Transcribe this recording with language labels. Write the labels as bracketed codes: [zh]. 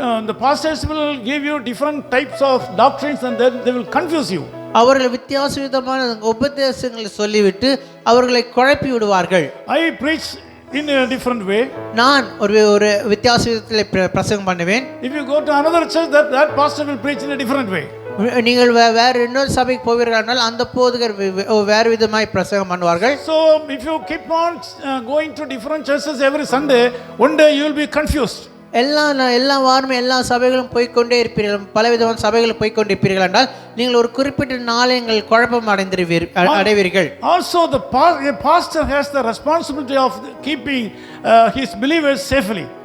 [en] The pastors will give you different types of doctrines and then they will confuse you. [ta] அவர்கள் வித்தியாசமான உபதேசங்களை சொல்லிவிட்டு அவர்களை குழப்பி விடுவார்கள். [en] I preach in a different way. [ta] நான் ஒரு வித்தியாச விதத்தில் பிரசங்கம் பண்ணுவேன். [en] If you go to another church, that pastor will preach in a different way. [ta] நீங்கள் வேறு இன்னொரு சபைக்கு போவீர்கள் அந்த போதகர் வேறு விதமாய் பிரசங்கம் பண்ணுவார்கள். [en] So if you keep on going to different churches every Sunday, one day you will be confused. [ta] எல்லா வாரமும் எல்லா சபைகளும் போய்கொண்டே இருப்பீர்கள், பலவிதமான சபைகளும் போய்கொண்டிருப்பீர்கள் என்றால் நீங்கள் ஒரு குறிப்பிட்ட நாளை குழப்பம் அடைவீர்கள். [en] Also the pastor has the responsibility of keeping his believers safely.